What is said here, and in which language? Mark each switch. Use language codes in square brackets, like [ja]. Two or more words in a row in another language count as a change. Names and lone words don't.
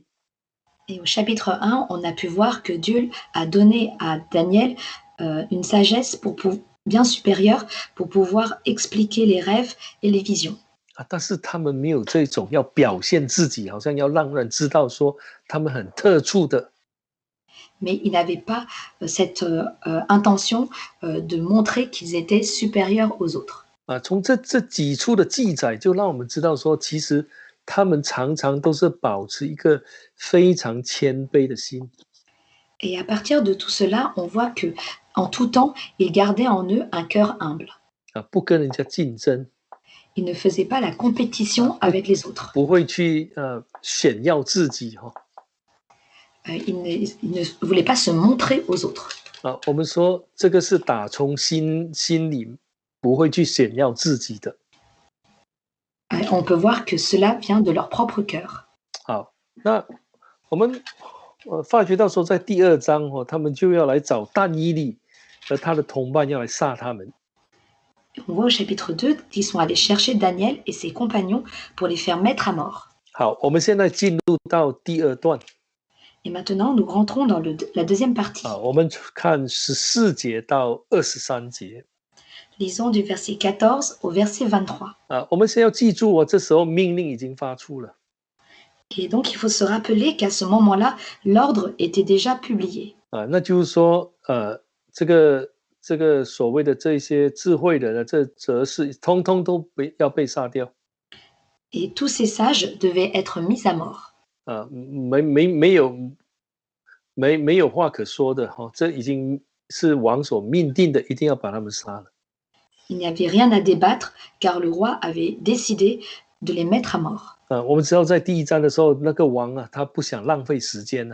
[fr] Et au chapitre 1, on a pu voir que Dieu a donné à Daniel une sagesse bien supérieure pour pouvoir expliquer les rêves et les visions. [zh] 但是他们没有这种要表现自己，好像要让人知道说他们很特殊的。 [fr] Mais ils n'avaient pas cette intention de montrer qu'ils étaient supérieurs aux autres. [zh] 从这几处的记载，就让我们知道说，其实他们常常都是保持一个非常谦卑的心。 [fr] Et à partir de tout cela, on voit que en tout temps, ils gardaient en eux un cœur humble. [zh] 不跟人家竞争。 [fr] Ils ne faisaient pas la compétition avec les autres. [zh] 不会去炫耀自己 [fr] Ils ne voulaient pas se montrer aux autres. [zh] 我们说这个是打从心里不会去炫耀自己的。 [fr] On peut voir que cela vient de leur propre cœur. [zh] 好，那我们发觉到说，在第2章他们就要来找但以理和他的同伴要来杀他们。 [fr] On voit au chapitre 2 qu'ils sont allés chercher Daniel et ses compagnons pour les faire mettre à mort. [zh] 好，我们现在进入到第2段。 [fr] Et maintenant, nous rentrons dans la deuxième partie. [zh] 我们看14节到23节。 [fr] Lisons du verset 14 au verset 23. [zh] 我们先要记住这时候命令已经发出了。 [fr] Et donc, il faut se rappeler qu'à ce moment-là, l'ordre était déjà publié. [zh] 那就是说，这个所谓的这些智慧人这则是通通都要被杀掉。 [fr] Et tous ces sages devaient être mis à mort. [zh] 没有话可说的这已经是王所命定的，一定要把他们杀了。 [fr] Il n'y avait rien à débattre, car le roi avait décidé de les mettre à mort. [zh] 我们知道在第1章的时候，那个王他不想浪费时间